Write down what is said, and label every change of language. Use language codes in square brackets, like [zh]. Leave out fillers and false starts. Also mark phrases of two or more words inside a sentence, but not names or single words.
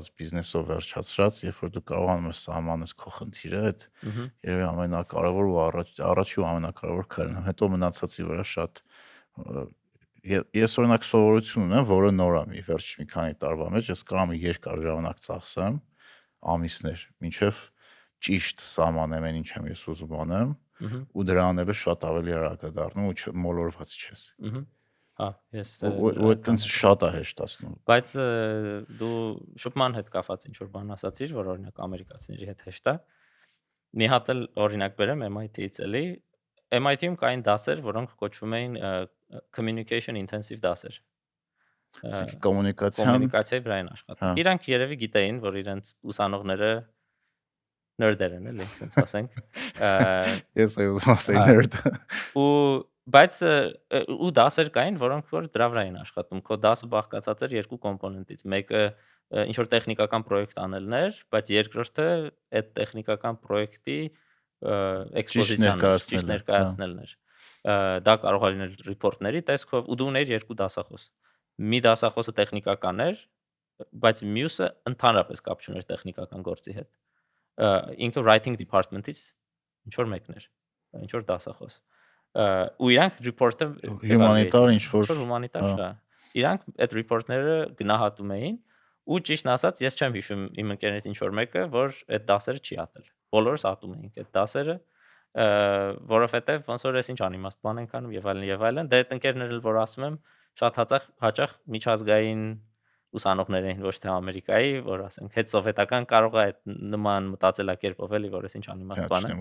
[hy] բիզնեսով վերջացրած, երբ որ դու կարողանում ես սահմանես քո խնդիրը, այդ երևի ամենակարևոր ու առաջի ու ամենակարևոր քայլն է։ Հետո մնացածի վրա շատ ես օրինակ սովորություն ունեմ, որը նոր է մի վերջ մի քանի տարվա մեջ, ես կարող եմ երկար ժամանակ ծախսեմ ամիսներ, մինչև ճիշտ սահմանեմ այն ինչ եմ ես ուզում անեմ, ու դրա անելը շատ ավելի արագ է դառնում ու մոլորված չես։ Հա, ես ու այդտենց շատ է հեշտացնում։ Բայց դու շփման հետ կապված ինչ որ բան ասացիր, որ օրինակ ամերիկացիների հետ հեշտ է։ Մի հատ էլ օրինակ բերեմ MIT-ից էլի։ MIT-ում կային դասեր, որոնք կոչվում էին [en] communication intensive [hy] դասեր։ Կոմունիկացիայի վրա են աշխատում։ Իրանք երևի գիտեին, որ իրենց ուսանողները ներդեր են, էլի, ասենց ասենք։ Ես ուզում ասեի ներդ։ Բայց ու դասեր կային, որոնք որ դրա վրա են աշխատում։ Քո դասը բաղկացած էր երկու կոմպոնենտից։ Մեկը ինչ որ տեխնիկական պրոյեկտ անելն էր, բայց երկրորդը այդ տեխնիկական պրոյեկտի էքսպոզիցիան, ճիշտ ներկայացնելն էր։ Դա կարող է լինել ռիպորտների տեսքով, ու դու ունեիր երկու դասախոս։ Մի դասախոսը տեխնիկական էր, բայց մյուսը ընդհանրապես կապ չուներ տեխնիկական գործի հետ։ Ինքը [en] writing department- [hy] ից ինչ որ մեկն էր, ինչ որ դասախոս։ Ու իրանք report-ը հումանիտար ինչ որ հումանիտար, հա։ Իրանք այդ report-ները գնահատում էին Ու ճիշտն ասած, ես չեմ հիշում իմ ընկերներից ինչ որ մեկը, որ այդ դասերը չի ատել։ Բոլորս ատում էինք այդ դասերը, որովհետև ոնց որ ես ինչ անիմաստ բան ենք անում եւ այլն եւ այլն։ Դե այդ ընկերներն էլ որ ասում եմ, շատ հաճախ միջազգային ուսանողներ էին, ոչ թե Ամերիկայի, որ ասենք հետ սովետական կարող է այդ նման մտածելակերպով էլի, որ ես ինչ անիմաստ բան է։